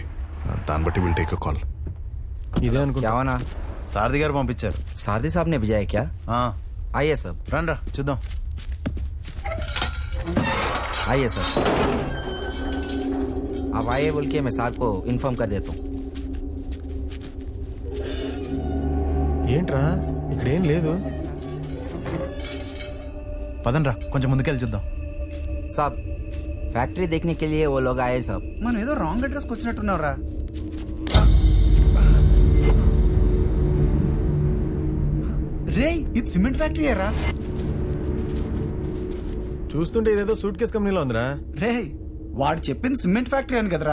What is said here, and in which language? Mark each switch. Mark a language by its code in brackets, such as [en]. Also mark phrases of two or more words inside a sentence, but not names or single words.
[te] దాన్ని బట్టి [en] will take a call. [te] ఇదే అనుకుంటా. [hi] क्या [te] సారథి గారు పంపించారు. [hi] सारथी साहब ने भेजा है क्या? आइए सब. [te] రండి రా చూద్దాం. [hi] आइए सर. आप आइए बोल के मैं साहब को इन्फॉर्म कर देता हूँ. [te] ఏంట్రా ఇక్కడ ఏం లేదు. పదండ్రా కొంచెం ముందుకెళ్ళి చూద్దాం. [hi] साहब फैक्ट्री देखने के लिए वो लोग आए साहब. [te] మనం ఏదో [en] wrong address [te] కి వచ్చినట్టున్నారా? రే ఇది [en] cement factory [te] రా. చూస్తుంటే ఇదేదో [en] suit case [te] కంపెనీలో ఉందిరా. రే వాడు చెప్పింది [en] cement factory [te] అని కదరా.